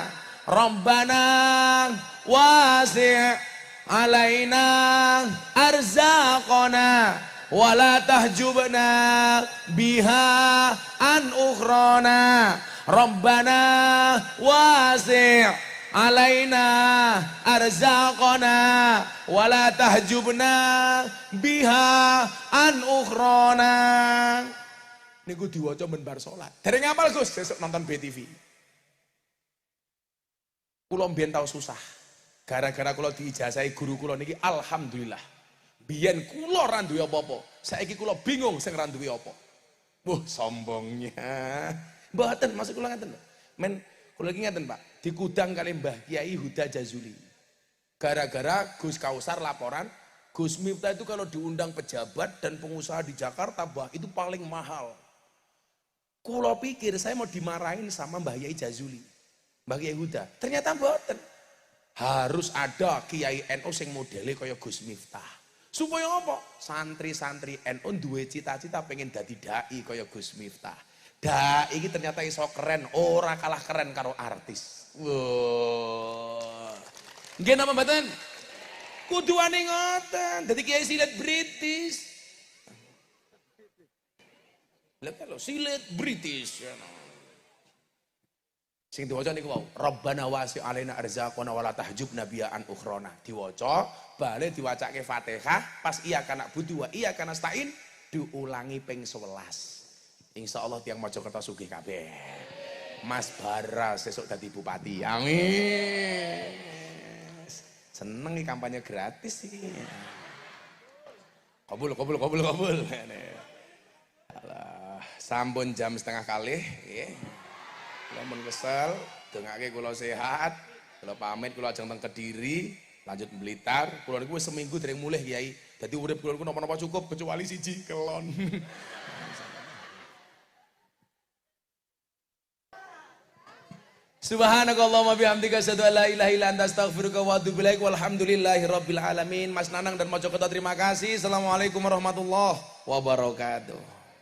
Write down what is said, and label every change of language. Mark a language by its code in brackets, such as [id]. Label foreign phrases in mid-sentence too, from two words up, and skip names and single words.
[ar] ربنا وسع علينا أرزاقنا ولا تحجبنا بها عن أخرانا. ربنا وسع علينا أرزاقنا ولا تحجبنا بها عن أخرانا. [jv] Niku diwaca men bar salat. Dereng ngapal Gus, sesuk nonton BTV. Kula mbiyen tau susah. Gara-gara kula diijazahi guru kula niki alhamdulillah. Biyen kula ora duwe apa-apa. Saiki kula bingung sing ora duwe apa. [id] Wah, sombongnya. [jv] Mboten, maksud kula ngaten lho. Men kula iki ngaten, Pak. Dikudang kali Mbah Kiai Huda Jazuli. [id] Gara-gara Gus Kausar laporan, Gus Miftah itu kalau diundang pejabat dan pengusaha di Jakarta, bah, itu paling mahal. Kulo pikir saya mau dimarahin sama Mbah Yai Jazuli, Mbah Yai Huda. Ternyata mboten. Harus ada [jv] Kiai NU sing modele kaya Gus Miftah. Supaya apa? Santri-santri NU duwe cita-cita pengen dadi dai kaya Gus Miftah. Dai iki ternyata iso keren, ora kalah keren karo artis. Wow. Nggih napa mboten? Kuduane ngoten. Dadi kiai silet British. Lha kalau silet British ya. Sing diwaca niku wau, [ar] ربنا وسع علينا أرزاقنا ولا تحجبنا بعن أخرانا. [jv] Diwaca, bale diwacake Fatihah, pas iya kana budu wa iya kana stain diulangi ping 11. Insyaallah tiyang Mojokerto sugih kabeh. Mas Bara sesuk dadi bupati. Amin. Seneng iki kampanye gratis iki. Kabul. Alah, sampun jam setengah kalih nggih. Kula mun kesel, dongake kula sehat. Kula pamit kula ajeng teng Kediri, lanjut Blitar. Kula niku wis seminggu dereng mulih Kyai. Dadi urip kula niku napa-napa cukup kecuali siji kelon. [ar] سبحانك اللهم بحمدك أشهد أن لا إله إلا أنت أستغفرك وأتوب إليك. والحمد لله رب العالمين. [id] Mas Nanang dan Mojokerto terima kasih. [ar] السلام عليكم ورحمة الله وبركاته.